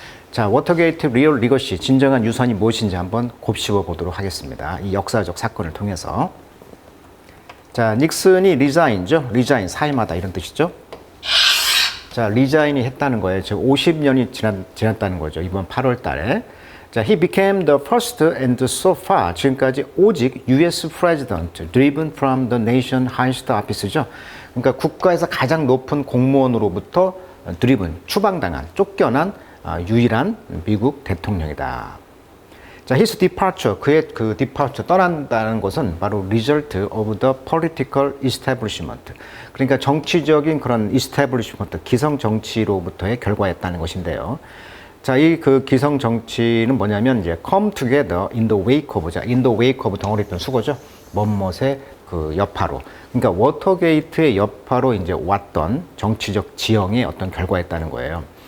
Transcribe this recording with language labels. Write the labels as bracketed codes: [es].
[ko] 자, 워터게이트 리얼 리거시, 진정한 유산이 무엇인지 한번 곱씹어 보도록 하겠습니다. 이 역사적 사건을 통해서. 자, 닉슨이 리자인죠. 리자인, 사임하다 이런 뜻이죠. 자, 리자인이 했다는 거예요. 즉 50년이 지났다는 거죠. 이번 8월 달에. [en] 자, he became the first and so far, [ko] 지금까지 오직 [en] US President driven from the nation highest office죠. [ko] 그러니까 국가에서 가장 높은 공무원으로부터 driven, 추방당한, 쫓겨난 유일한 미국 대통령이다. [en] 자, his departure, [ko] 그의 그 [en] departure, [ko] 떠난다는 것은 바로 [en] result of the political establishment. [ko] 그러니까 정치적인 그런 establishment, 기성 정치로부터의 결과였다는 것인데요. 자, 이 그 기성 정치는 뭐냐면 이제 [en] come together in the wake of, [ko] 자, [en] in the wake of [ko] 덩어리 있던 수거죠. 멋멋의 그 여파로. 그러니까 워터게이트의 여파로 이제 왔던 정치적 지형의 어떤 결과였다는 거예요.